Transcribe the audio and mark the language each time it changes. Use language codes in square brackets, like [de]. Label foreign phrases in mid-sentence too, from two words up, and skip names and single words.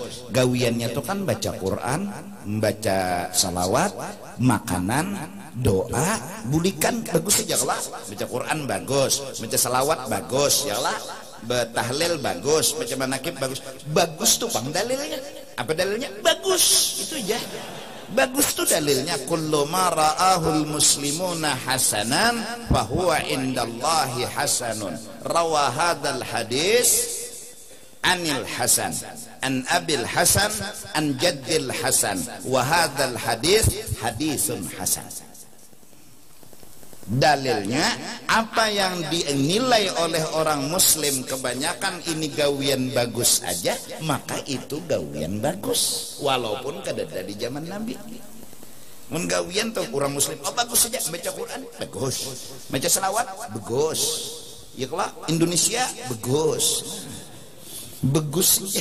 [bjn] Gawiannya tuh kan baca Quran, membaca salawat, makanan, doa, bulikan bagus sejaklah. Baca Quran bagus, baca salawat bagus, ya lah. Betahlil bagus, baca manakib bagus tuh pang dalilnya. Apa dalilnya? Bagus, itu aja. Bagus tuh dalilnya. [ar] كل ما رآه المسلمون حسنا فهو عند الله حسن. روى هذا الحديث عن الحسن عن أبي الحسن عن جد الحسن وهذا الحديث حديث حسن. [bjn] Dalilnya apa yang dinilai oleh orang muslim kebanyakan ini gawian bagus aja, maka itu gawian bagus walaupun kada ada di zaman Nabi. Mun gawian tuh orang muslim bagus saja, baca Quran bagus, baca selawat bagus, ya kalau Indonesia bagus ya.